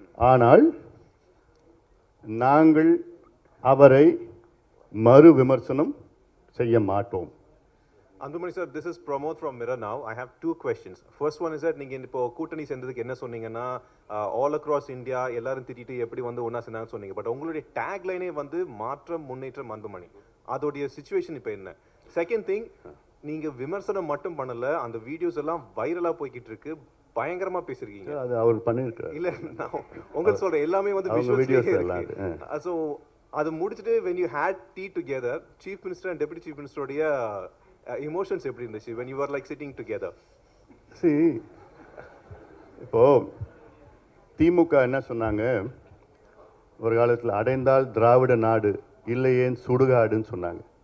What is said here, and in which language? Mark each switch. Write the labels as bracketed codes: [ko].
[ta] ஆனால் நாங்கள் அவரை மறு விமர்சனம் செய்ய மாட்டோம். [en] Andumani sir, this is Pramod from Mirror Now. I have two questions. First one is that [ta] நீங்க இப்போ கூட்டணி சேர்ந்ததுக்கு என்ன சொன்னீங்கன்னா [en] all across India [ta] எல்லாரும் திட்டிட்டு எப்படி வந்து ஒண்ணா சேர்ந்தாங்க சொன்னீங்க. பட் உங்களுடைய டேக் லைனே வந்து மாற்றம் முன்னேற்றம் அன்புமணி. அதோடைய சிச்சுவேஷன் இப்போ என்ன? செகண்ட் திங், நீங்க விமர்சனம் மட்டும் பண்ணல, அந்த வீடியோஸ் எல்லாம் வைரலா போய்கிட்டு இருக்கு, பயங்கரமா பேசிருக்கீங்க. அது அவர் பண்ணியிருக்காரு. இல்ல நான் உங்களுக்கு சொல்றேன், எல்லாமே வந்து அவங்க [en] visuals [ta] videos எல்லாம் இருக்கு. [en] So [ta] அது முடிச்சிட்டு [en] when you had tea together, chief minister and deputy chief minister [ta] உடைய [en] emotions [ta] எப்படி இருந்துச்சு [en] when you were like sitting together? [ta] See, இப்போ திமுக என்ன சொன்னாங்க, ஒரு காலத்தில் அடைந்தால் திராவிட நாடு இல்லையேன் சுடுகாடுன்னு சொன்னாங்க.